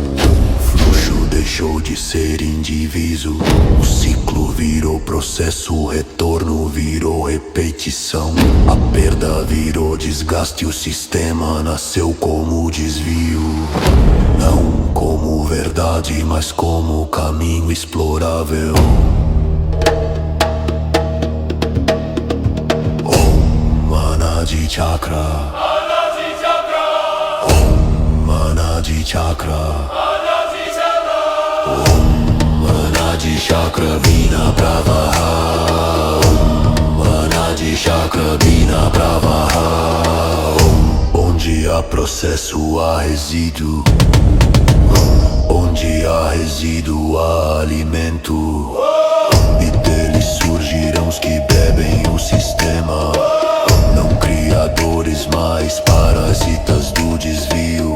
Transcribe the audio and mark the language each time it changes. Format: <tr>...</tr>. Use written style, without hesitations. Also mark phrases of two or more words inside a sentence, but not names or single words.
<pt>O fluxo deixou de ser indiviso. O ciclo virou processo, o retorno virou repetição. A perda virou desgaste, o sistema nasceu como desvio. Não como verdade, mas como caminho explorável.</pt> <sa>Om Anadi Chakra, Om Anadi Chakra, Om Anadi Chakra Vina Pravaha, Om Anadi Chakra Vina Pravaha.</sa> <pt>Onde há processo há resíduo, onde há resíduo há alimento. E deles surgirão os que bebem o sistema. Não criadores, mas parasitas do desvio.</pt>